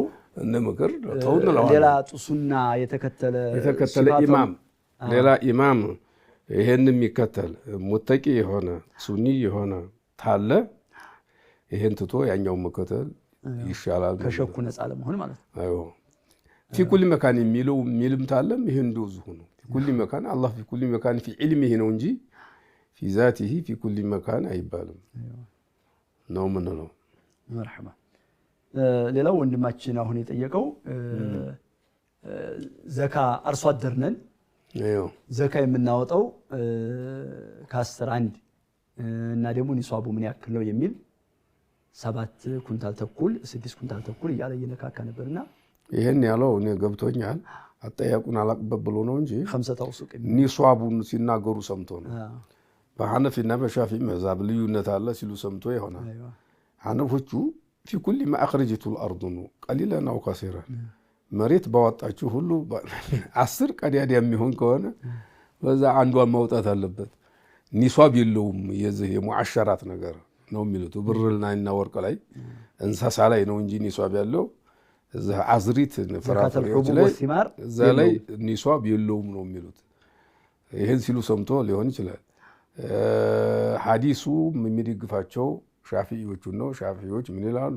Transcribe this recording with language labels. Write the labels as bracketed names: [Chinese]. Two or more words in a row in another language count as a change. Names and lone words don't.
[Amharic] እንደ ምክር ተውነው ሌላ ሱና የተከተለ ኢማም ሌላ ኢማም ይሄን የሚከተል ሙተቂ የሆነ ሱኒ የሆነ ታለ ይሄን ትቶ ያኛው መከተል ይሻላል። ከሸኩ ነፃ ለመሆን ማለት ነው። አይዎ [Arabic] في كل مكان [Amharic] የሚለው ሚልም ታለም ይሄ እንደዚሁ ነው። [Arabic] في كل مكان الله في كل مكان في علمه [Amharic] ነው እንጂ [Arabic] في ذاته في كل مكان [Amharic] አይባልም ነው ምን ነው። መርሐባ። ሌላው ወንድማችን አሁን የጠየቀው ዘካ አርሶ አደር ነን። ዘካ የምናወጣው ከ10 1 እና ደግሞ ኒሷቡ ምን ያክል ነው የሚል 7 ኩንታል ተኩል 6 ኩንታል ተኩል እያለ እየነካካ ነበርና ይሄን ያለው እኔ ገብቶኛል። አጠያቁን አላቅበት ብሎ ነው እንጂ 5 አውሱቅ ኒሷቡን ሲናገሩ ሰምቶ ነው። በሐነፊና በሻፊ መዛብ ልዩነት አለ ሲሉ ሰምቶ ይሆናል። ሐነፎቹ [Arabic] في كل ما أخرجته الأرض قليلا أو كثيرا [Amharic] مريت باوطاچو ሁሉ 10 ቀዳዳ የሚሆን ከሆነ በዛ አንዷን ማውጣት አለበት። ኒሷብ የለውም የዚህ የሙዓሸራት ነገር ነው የሚሉት። ብርልና ወርቅ ላይ እንሳሳ ላይ ነው እንጂ ኒሷብ ያለው እዛ አዝሪት ፍራፍሬዎች ላይ እዛ ላይ ኒሷብ የለውም ነው የሚሉት። ይሄን ሲሉ ሰምቶ ሊሆን ይችላል። ሐዲሱ የሚደግፋቸው ሻፊዒዎቹ ነው። ሻፊዒዎች ምን ይላሉ?